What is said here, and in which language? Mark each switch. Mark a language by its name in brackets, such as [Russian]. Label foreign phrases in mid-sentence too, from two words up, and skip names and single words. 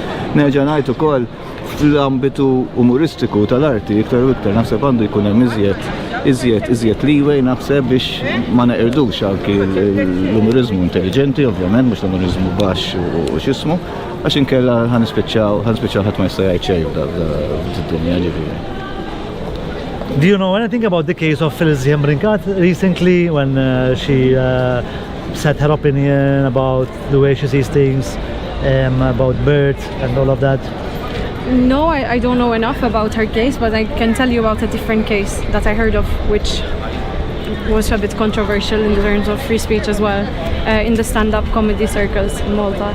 [Maltese] Nerġa' ngħid ukoll fl-ambitu umoristiku tal-arti iktar u iktar naħseb għandu jkun hemm iżjed leeway naħseb biex ma neqirdux anki l-umorizmu intelligenti, ovvjament mhux l-umorizmu baxx u x'ismu, għax inkella ħanispiċċaw ħadd ma jista' jgħid xejn fid-dinja ġifieri. [English] Do you know anything about the case of Felicien Rinkat recently when she said her opinion about the way she sees things, about birth and all of that? No, I don't know enough about her case, but I can tell you about a different case that I heard of, which was a bit controversial in terms of free speech as well, in the stand-up comedy circles in Malta.